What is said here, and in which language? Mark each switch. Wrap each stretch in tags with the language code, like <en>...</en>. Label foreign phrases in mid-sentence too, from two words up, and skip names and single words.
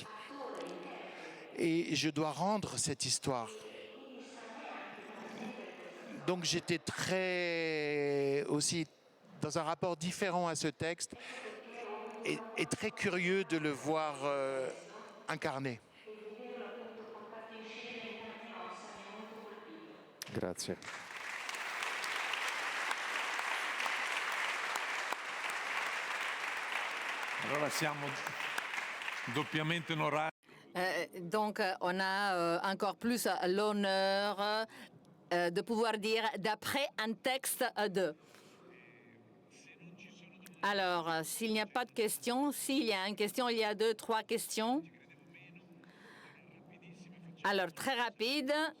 <fr>Et je dois rendre cette histoire. Donc j'étais très aussi dans un rapport différent à ce texte et très curieux de le voir incarné.</fr> <it>Grazie. Allora siamo doppiamente onorati.</it> <fr>Donc, on a encore plus l'honneur de pouvoir dire d'après un texte de. Alors, s'il n'y a pas de questions, s'il y a une question, il y a 2, 3 questions. Alors, très rapide.</fr>